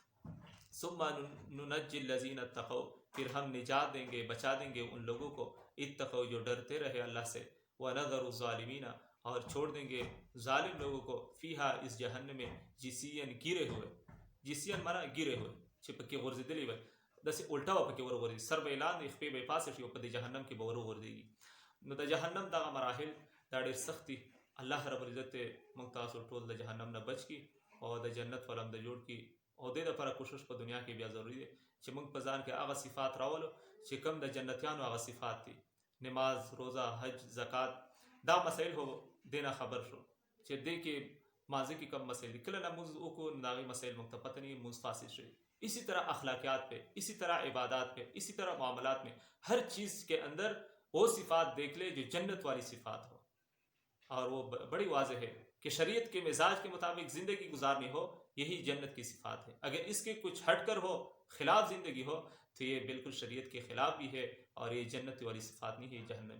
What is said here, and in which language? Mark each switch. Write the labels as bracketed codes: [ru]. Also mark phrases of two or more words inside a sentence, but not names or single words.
[ar] ثم ننجی الذین اتقوا، [ur] پھر ہم نجات دیں گے، بچا دیں گے ان لوگوں کو اتقوا جو ڈرتے رہے اللہ سے، [ar] ونذر الظالمین [ur] اور چھوڑ دیں گے ظالم لوگوں کو فیہا اس جہنم میں جسین گرے ہوئے. جسین مانا گرے ہوئے [ps] چپکی غرزدلی وي داسې الټا به پکې ورغورځي، سر به یې لاندې خپې به یې پاسه شي او په دې جهنم کې به ورغورځېږي. نو د جهنم دغه مراحل دا ډېر سخت دي. [ar] الله رب العزت [ps] موږ تاسو ټول د جهنم نه بچ کړي او د جنت ولم د جوړ کړي، او دې دپاره کوشش په دنیا کې بیا ضروري دی چې موږ په ځان کې هغه صفات راولو چې کوم د جنتیانو هغه صفات دي. نماز، روزه، حج، زکات، دا مسایل هو دې نه خبر شو چې دې کې ماضی کی کم مسائل کله نماز وکړو نو هغې مسایل موږ ته پته نه وي، مونځ فاسد شوی. [ur] اسی طرح اخلاقیات پہ، اسی طرح عبادات پہ، اسی طرح معاملات میں، ہر چیز کے اندر وہ صفات دیکھ لے جو جنت والی صفات ہو. اور وہ بڑی واضح ہے کہ شریعت کے مزاج کے مطابق زندگی گزارنی ہو، یہی جنت کی صفات ہے. اگر اس کے کچھ ہٹ کر ہو، خلاف زندگی ہو، تو یہ بالکل شریعت کے خلاف بھی ہے اور یہ جنت والی صفات نہیں ہے جہنم.